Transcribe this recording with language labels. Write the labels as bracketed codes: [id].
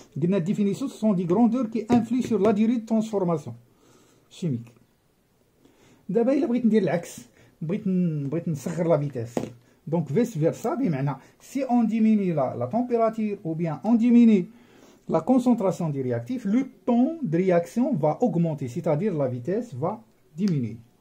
[fr] La définition, ce sont des grandeurs qui influent sur la durée de transformation chimique. [ar] D'abord, il بغيت ندير العكس، بغيت نصغر la vitesse. [fr] Donc vice versa [ar] بمعنى [fr] si on diminue la température ou bien on diminue la concentration du réactif, le temps de réaction va augmenter, c'est-à-dire la vitesse va diminuer.